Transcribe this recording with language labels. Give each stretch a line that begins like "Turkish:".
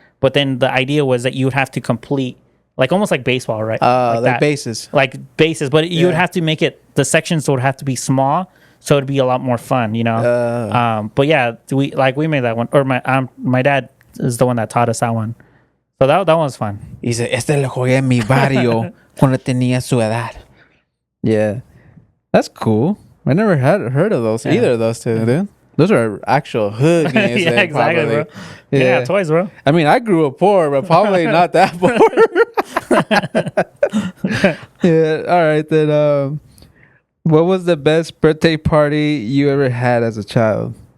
English: But then the idea was that you would have to complete, like almost like baseball, right? Like that. bases. Like bases, but you would have to make it, the sections would have to be small, so it'd be a lot more fun, you know? But yeah, we made that one, or my dad is the one that taught us that one. So that one was fun.
Spanish: Dice, este lo jugué en mi barrio cuando tenía su edad.
English: Yeah. That's cool. I never had heard of those either of those two, dude. Those are actual hood games. Yeah, exactly, probably. bro. Yeah, toys, bro. I mean, I grew up poor, but probably not that poor. Yeah. All right, then. What was the best birthday party you ever had as a child?